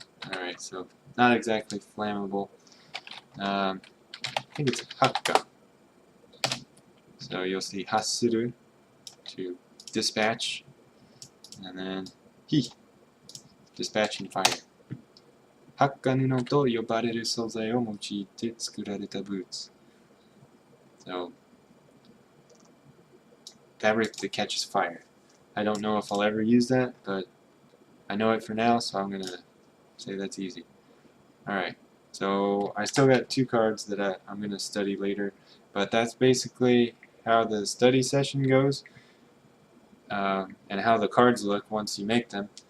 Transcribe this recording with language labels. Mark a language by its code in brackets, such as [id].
[en] Alright, so not exactly flammable. I think it's hakka. So you'll see hasuru, to dispatch, and then hi, dispatching fire. [ja] 発火布と呼ばれる素材を用いて作られたブーツ. [en] So, fabric that catches fire. I don't know if I'll ever use that, but I know it for now, so I'm going to say that's easy. Alright, so I still got two cards that I'm going to study later, but that's basically how the study session goes, and how the cards look once you make them.